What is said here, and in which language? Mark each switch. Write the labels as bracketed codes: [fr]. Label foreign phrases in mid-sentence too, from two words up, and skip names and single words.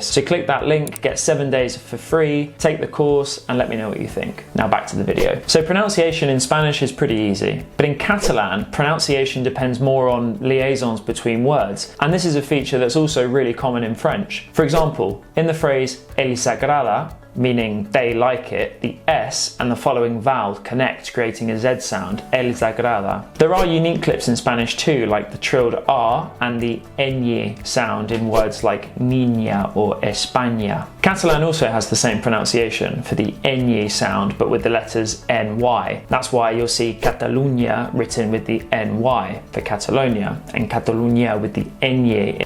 [en] So click that link, get 7 days for free, take the course, and let me know what you think. Now back to the video. So pronunciation in Spanish is pretty easy, but in Catalan, pronunciation depends more on liaisons between words, and this is a feature that's also really common in French. For example, in the phrase [ca] "els agrada," [en] meaning they like it, the S and the following vowel connect, creating a Z sound, [ca] els agrada. [en] There are unique clips in Spanish too, like the trilled R and the ñ sound in words like niña or España. Catalan also has the same pronunciation for the ñ sound, but with the letters NY. That's why you'll see Catalunya written with the NY for Catalonia, and Catalunya with the ñ.